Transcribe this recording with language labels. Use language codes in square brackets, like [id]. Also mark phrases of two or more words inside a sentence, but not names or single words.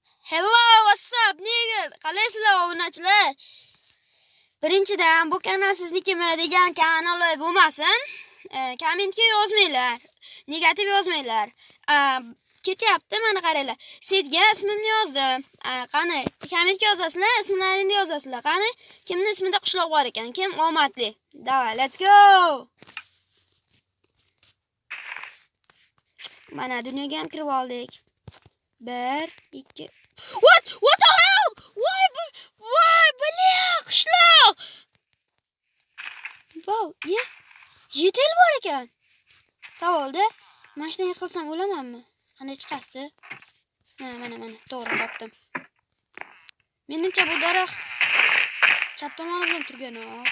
[en] Hello, what's up, nigga? [uz] Qalaysizlar, obunachilar? Birinchidan, bu kanal siznikimi degan kanal bo'lmasin. Kommentga yozmanglar. Negativ yozmanglar. Ketyapti, mana qaranglar. Setga ismimni yozdim. Qani, kommentga yozasizlar, ismlaringni yozasizlar. Qani, kimning ismida qishloq bor ekan? Kim omadli? Davay, [en] let's go. [uz] Mana dunyoga ham kirib oldik. [en] 1 2 What the hell? Why, [uz] bля, qishloq. Wow, yetel bor ekan. Savolda, mashina yiqilsam o'lamanmi? Qanday chiqasdi? Mana, to'g'ri topdim. Menimcha bu daraxt chap tomoni bilan turgan-ku.